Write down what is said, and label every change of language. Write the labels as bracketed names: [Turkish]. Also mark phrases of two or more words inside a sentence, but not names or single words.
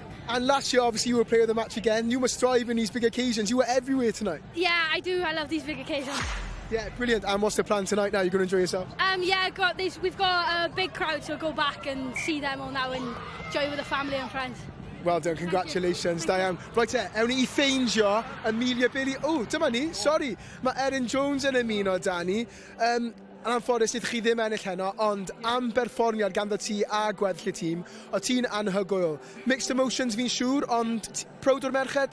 [English] And last year, obviously, you were player of the match again. You must thrive in these big occasions. You were everywhere tonight. Yeah, I do. I love these big occasions. Yeah, brilliant. And what's the plan tonight now? You're going to enjoy yourself? Yeah, we've got a big crowd, so go back and see them all now and enjoy with the family and friends. Well done, congratulations, Diane. [Welsh] Right ewn ni I ffeindio Amelia Bailey. Oh, dyma ni, sorry. Mae Erin Jones yn ymuno da ni. Yn anffodus, idych chi ddim ennill heno, ond am berfformiad ganddo ti a gweddill y tîm, o ti'n anhygoel. [English] Mixed emotions [Welsh] fi'n siŵr, ond proud o'r merched?